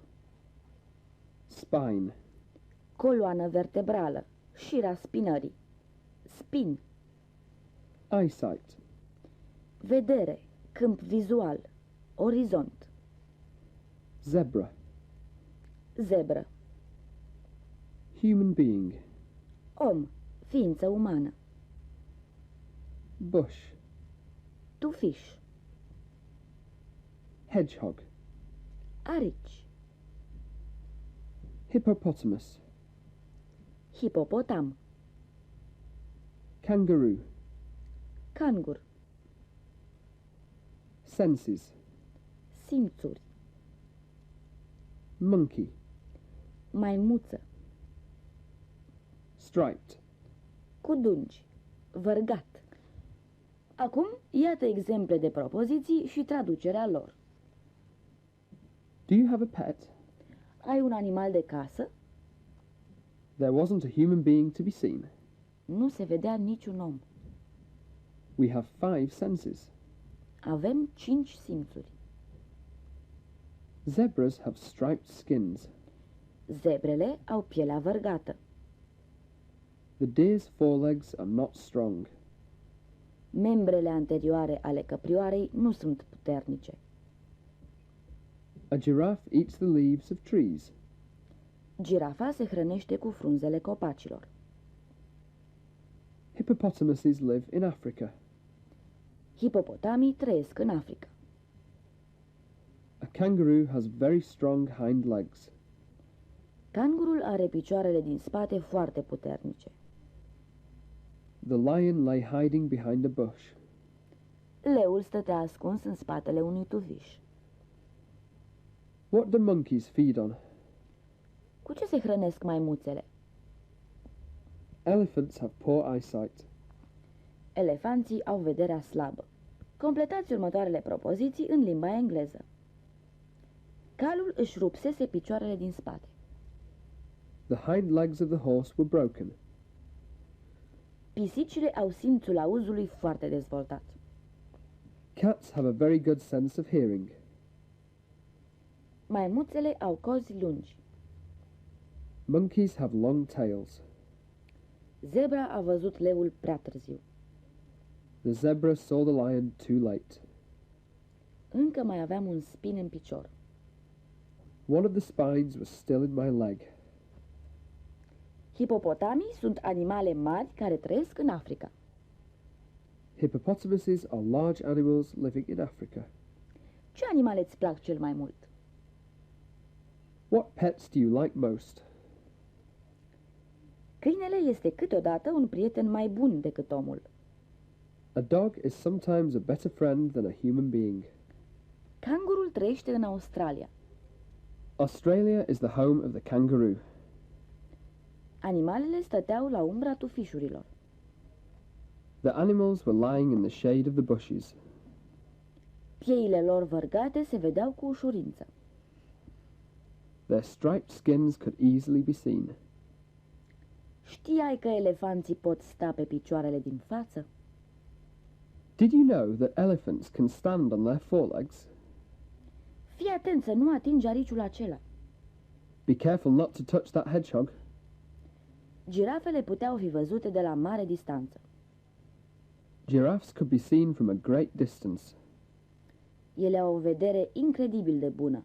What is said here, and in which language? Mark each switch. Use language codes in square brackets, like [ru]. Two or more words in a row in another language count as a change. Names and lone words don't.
[en] Spine. [ro] Coloană vertebrală. Șira spinării. Spin. [en] Eyesight. [ro] Vedere. Câmp vizual. Orizont. [en] Zebra. [ro] Zebră. [en] Human being. [ro] Om. Ființă umană. [en] Bush. [ro] Tufiș. [en] Hedgehog. [ro] Arici. [en] Hippopotamus. [ro] Hipopotam. [en] Kangaroo. [ro] Cangur. [en] Senses. [ro] Simțuri. [en] Monkey. [ro] Maimuță. [en] Striped. [ro] Cu dungi. Vărgat. Acum, iată exemple de propoziții și traducerea lor. [en] Do you have a pet? [ro] Ai un animal de casă? [en] There wasn't a human being to be seen. [ro] Nu se vedea niciun om. [en] We have 5 senses. [ro] Avem 5 simțuri. [en] Zebras have striped skins. [ro] Zebrele au pielea vărgată. [en] The deer's forelegs are not strong. [ro] Membrele anterioare ale căprioarei nu sunt puternice. [en] A giraffe eats the leaves of trees. [ro] Girafa se hrănește cu frunzele copacilor. [en] Hippopotamuses live in Africa. [ro] Hipopotamii trăiesc în Africa. [en] A kangaroo has very strong hind legs. [ro] Cangurul are picioarele din spate foarte puternice. [en] The lion lay hiding behind a bush. [ro] Leul stătea ascuns în spatele unui tufiș. [en] What do monkeys feed on? [ro] Cu ce se hrănesc maimuțele? [en] Elephants have poor eyesight. [ro] Elefanții au vederea slabă. Completați următoarele propoziții în limba engleză. Calul își rupsese picioarele din spate. [en] The hind legs of the horse were broken. [ro] Pisicile au simțul auzului foarte dezvoltat. [en] Cats have a very good sense of hearing. [ro] Maimuțele au cozi lungi. [en] Monkeys have long tails. [ro] Zebra a văzut leul prea târziu. [en] The zebra saw the lion too late. [ro] Încă mai aveam un spin în picior. [en] One of the spines was still in my leg. [ro] Hipopotamii sunt animale mari care trăiesc în Africa. [en] Hippopotamuses are large animals living in Africa. [ro] Ce animale îți plac cel mai mult? [en] What pets do you like most? [ro] Câinele este câteodată un prieten mai bun decât omul. [en] A dog is sometimes a better friend than a human being. [ro] Cangurul trăiește în Australia. [en] Australia is the home of the kangaroo. [ro] Animalele stăteau la umbra tufișurilor. [en] The animals were lying in the shade of the bushes. [ro] Pieile lor vărgate se vedeau cu ușurință. [en] Their striped skins could easily be seen. [ro] Știai că elefanții pot sta pe picioarele din față? [en] Did you know that elephants can stand on their forelegs? [ro] Fii atent să nu atingi ariciul acela. [en] Be careful not to touch that hedgehog. [ro] Girafele puteau fi văzute de la mare distanță. [en] Giraffes could be seen from a great distance. [ro] Ele au o vedere incredibil de bună.